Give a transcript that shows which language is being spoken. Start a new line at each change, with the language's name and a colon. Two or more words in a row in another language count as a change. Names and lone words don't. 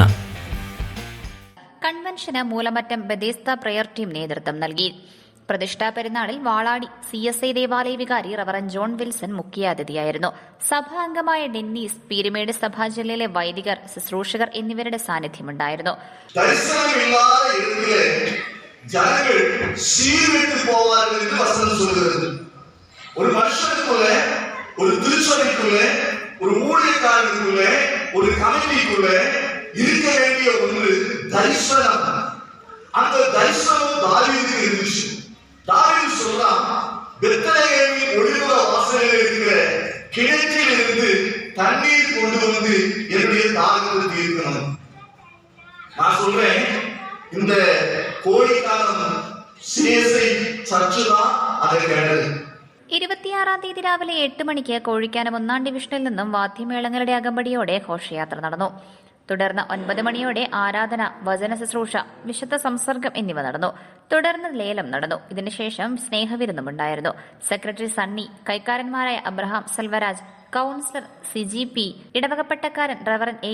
Malayalam: കൺവെൻഷന് മൂലമറ്റം ബെദേസ്ത പ്രയർ ടീം നേതൃത്വം നൽകി. പ്രതിഷ്ഠാ പെരുന്നാളിൽ വാളാടി CSI ദേവാലയ വികാരി റവറൻ ജോൺ വിൽസൺ മുഖ്യാതിഥിയായിരുന്നു. സഭാ അംഗമായ ഡെന്നീസ്, പീരുമേട് സഭാ ജില്ലയിലെ വൈദികർ, ശുശ്രൂഷകർ എന്നിവരുടെ സാന്നിധ്യമുണ്ടായിരുന്നു.
Tamil: ஒரு மனுஷனுக்குள்ள, ஒரு திருச்சபைக்குள்ள, ஒரு ஊழியக்காரனுக்குள்ள, ஒரு கமிட்டிக்குள்ள இருக்க வேண்டிய ஒன்று தரிசனம். அந்த தரிசனம் தாவீதுக்கு இருந்துச்சு. தாவீது சொல்றான், பெத்லகேமின் ஒளிமுக வாசலில் இருக்கிற கிணற்றில் இருந்து தண்ணீர் கொண்டு வந்து என்னுடைய தாகத்தை தீர்க்கணும். நான் சொல்றேன், இந்த கோழிக்காலம் CSI சர்ச்சு தான் அதை கேட்டது.
Malayalam: 26-ാം തീയതി രാവിലെ 8 മണിക്ക് കോഴിക്കാനം 1-ാം ഡിവിഷനിൽ നിന്നും വാദ്യമേളങ്ങളുടെ അകമ്പടിയോടെ ഘോഷയാത്ര നടന്നു. തുടർന്ന് 9 മണിയോടെ ആരാധന, വചന ശുശ്രൂഷ, വിശുദ്ധ സംസർഗം എന്നിവ നടന്നു. തുടർന്ന് ലേലം നടന്നു. ഇതിനുശേഷം സ്നേഹവിരുന്നുമുണ്ടായിരുന്നു. സെക്രട്ടറി സണ്ണി, കൈക്കാരന്മാരായ അബ്രഹാം സെൽവരാജ്, കൌൺസിലർ CGP, ഇടവകപ്പട്ടക്കാരൻ റവറൻ A.